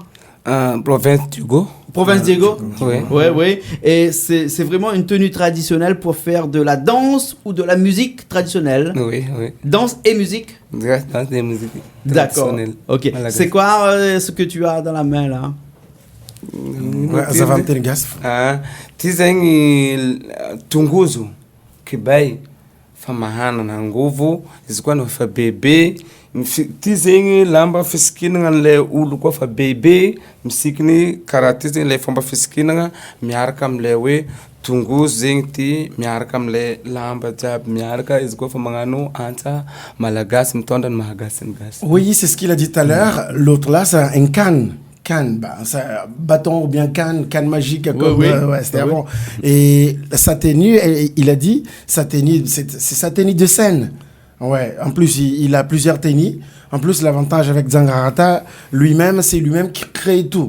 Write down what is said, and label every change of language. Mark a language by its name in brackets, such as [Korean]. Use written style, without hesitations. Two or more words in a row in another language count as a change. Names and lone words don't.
[French] Province Diego. Oui. Et c'est vraiment une tenue traditionnelle pour faire de la danse ou de la musique traditionnelle. Oui. Danse et musique. Danse et musique. D'accord. Ok. C'est quoi ce que tu as dans la main là? [Malagasy] Tizany tongozo kibay famahana na nguvu izy koa no fa bebe ty zegny lamba fisikinagna an'ilay olo koa fa bebe misikiny karaha ty zegny ilay fomba fisikinagna miaraka am'ilay hoe tongozo zegny ty miaraka am'ilay lamba jiaby miaraka izy koa fa magnano antsa malagasy mitondra ny mahagasy ny gasy. [French] Oui, c'est ce qu'il a dit tout à l'heure. L'autre là, c'est un canne, c'est un bâton ou bien canne magique comme c'était avant. Et sa tenue, il a dit, sa tenue, c'est sa tenue de scène. Ouais, en plus, il a plusieurs tenues. En plus, l'avantage avec Djangarata, c'est lui-même qui crée tout.